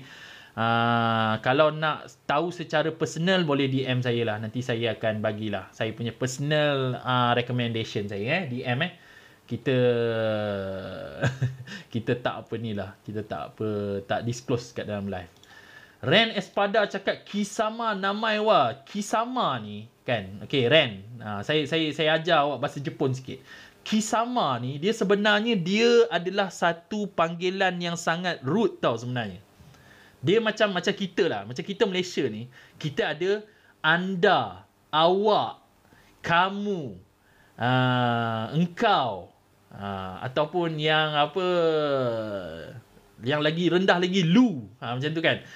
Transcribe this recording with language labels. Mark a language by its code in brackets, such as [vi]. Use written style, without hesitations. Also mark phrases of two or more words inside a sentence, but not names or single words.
[ms] Kalau nak tahu secara personal boleh DM saya lah. Nanti saya akan bagilah saya punya [en] personal recommendation [ms] saya DM kita tak apa ni lah. Kita tak disclose kat dalam live. Ren Espada cakap [ja] 貴様名前は. [ms] Kisama ni kan. Okey Ren. Saya ajar awak bahasa Jepun sikit. Kisama ni dia sebenarnya dia adalah satu panggilan yang sangat rude tau sebenarnya. Dia macam kita lah. Macam kita Malaysia ni, kita ada anda, awak, kamu, engkau, ataupun yang apa, yang lagi rendah lagi lu, macam tu kan.